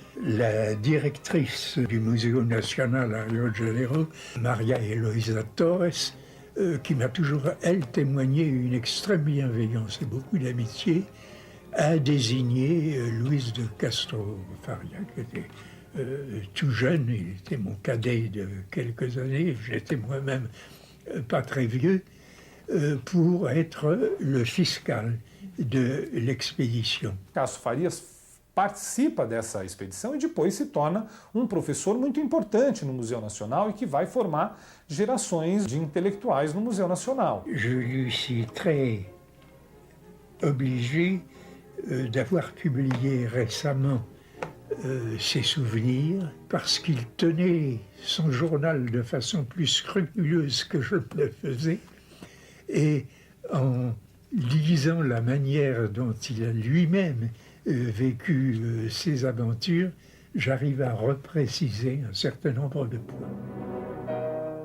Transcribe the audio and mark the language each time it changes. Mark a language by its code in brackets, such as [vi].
[fr] La directrice du Museo Nacional à Rio de Janeiro, Maria Eloisa Torres, qui m'a toujours, elle, témoigné une extrême bienveillance et beaucoup d'amitié, a désigné Luis de Castro Faria, qui était tout jeune, il était mon cadet de quelques années, j'étais moi-même pas très vieux, pour être le fiscal de l'expédition. [pt] Castro Farias participa dessa expedição e depois se torna um professor muito importante no Museu Nacional e que vai formar gerações de intelectuais no Museu Nacional. [fr] Je lui suis très obligé d'avoir publié récemment ses souvenirs parce qu'il tenait son journal de façon plus scrupuleuse que je le faisais. Et en lisant la manière dont il a lui-même vécu ses aventures, j'arrive à repréciser un certain nombre de points.